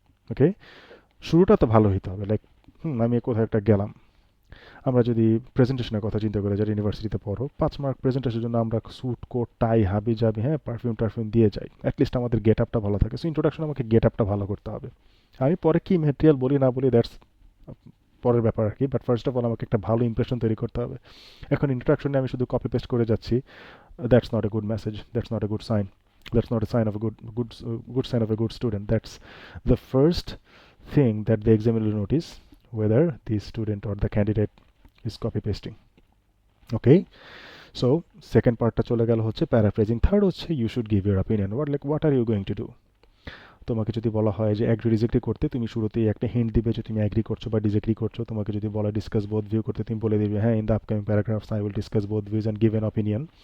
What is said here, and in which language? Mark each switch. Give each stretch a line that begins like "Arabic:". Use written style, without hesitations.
Bangla: ওকে, শুরুটা তো ভালো হইতে হবে, লাইক আমি কোথাও একটা গেলাম, আমরা যদি প্রেজেন্টেশনের কথা চিন্তা করি, যারা ইউনিভার্সিটিতে পড়ো, 5 মার্ক প্রেজেন্টেশনের জন্য আমরা স্যুট কোট টাই হাবি যাবি, হ্যাঁ পারফিউম টারফিউম দিয়ে যাই, অ্যাটলিস্ট আমাদের গেট আপটা ভালো থাকে। সো ইন্ট্রোডাকশন আমাকে গেট আপটা ভালো করতে হবে। আমি পরে কি ম্যাটেরিয়াল বলি না বলি দ্যাটস পরের ব্যাপার আর কি, বাট ফার্স্ট অফ অল আমাকে একটা ভালো ইমপ্রেশন তৈরি করতে হবে। এখন ইন্ট্রোডাকশনে আমি শুধু কপি পেস্ট করে যাচ্ছি,
English: That's not a good message, that's not a good sign, that's not a sign of a good sign of a good student. That's the first thing that the examiner will notice, whether the student or the candidate is copy pasting. Okay, so second partটা
Bangla: চলে গেল হচ্ছে
English: Paraphrasing.
Bangla: Third হচ্ছে
English: You should give your opinion, what are you going to do।
Bangla: তোমাকে যদি বলা হয় যে agree disagree করতে, তুমি শুরুতেই একটা হিন্ট দিবে যে তুমি অ্যাগ্রি করছো বা ডিসএগ্রি করছো। তোমাকে যদি বলা
English: discuss both view করতে,
Bangla: তুমি বলে দিবে হ্যাঁ
English: In the upcoming paragraphs I will discuss both views and give an opinion.